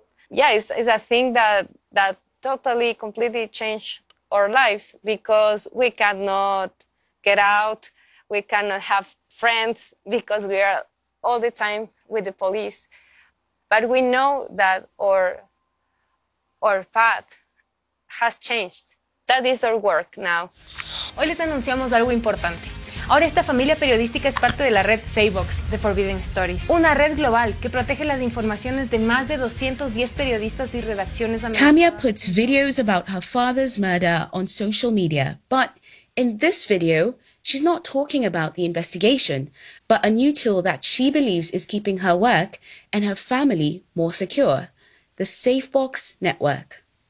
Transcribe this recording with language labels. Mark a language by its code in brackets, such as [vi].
[en] Yeah, it's a thing that totally, completely changed our lives because we cannot get out, we cannot have friends because we are all the time with the police. But we know that our path has changed. That is our work now. [es] Hoy les anunciamos algo importante. Ahora esta familia periodística es parte de la red Saybox de Forbidden Stories, una red global que protege las informaciones de más de 210 periodistas y redacciones americanas. [en] Tamia puts videos about her father's murder on social media, but in this video, she's not talking about the investigation, but a new tool that she believes is keeping her work and her family more secure, the Saybox network.